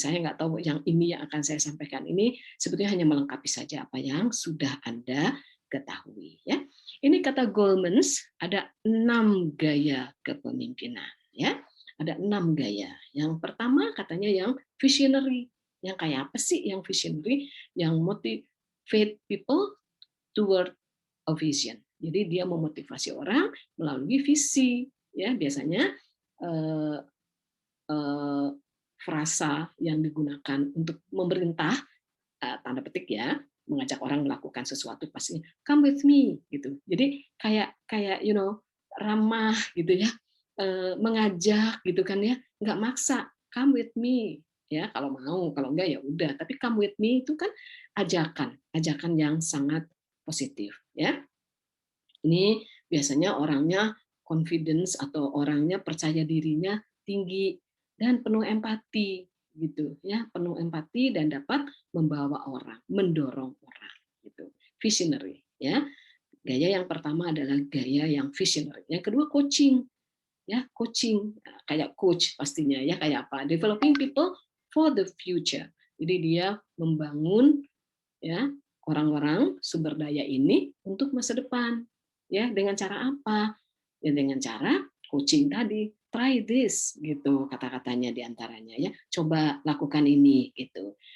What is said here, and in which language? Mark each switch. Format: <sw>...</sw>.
<id>Saya nggak tahu yang ini yang akan saya sampaikan ini sebetulnya hanya melengkapi saja apa yang sudah Anda ketahui, ya. Ini kata Goldmans, ada 6 gaya kepemimpinan, ya. Ada 6 gaya. Yang pertama katanya yang visionary. Yang kayak apa sih yang visionary?</id> <en>Yang motivate people toward a vision.</en> <id>Jadi dia memotivasi orang melalui visi, ya, biasanya eh, frasa yang digunakan untuk memerintah, tanda petik ya, mengajak orang melakukan sesuatu pasti</id> <en>come with me</en> <id>gitu. Jadi kayak kayak ramah gitu ya, mengajak gitu kan ya, nggak maksa,</id> <en>come with me</en> <id>ya kalau mau, kalau enggak ya udah. Tapi</id> <en>come with me</en> <id>itu kan ajakan yang sangat positif ya. Ini biasanya orangnya confidence atau orangnya percaya dirinya tinggi dan penuh empati gitu ya, penuh empati dan dapat membawa orang, mendorong orang gitu. Visionary ya. Gaya yang pertama adalah gaya yang visionary. Yang kedua coaching ya, coaching kayak coach pastinya ya, kayak apa? Developing people for the future. Jadi dia membangun ya orang-orang sumber daya ini untuk masa depan ya, dengan cara apa ya, dengan cara coaching tadi,</id> <en>try this</en> <id>gitu kata-katanya diantaranya ya, coba lakukan ini gitu.</id>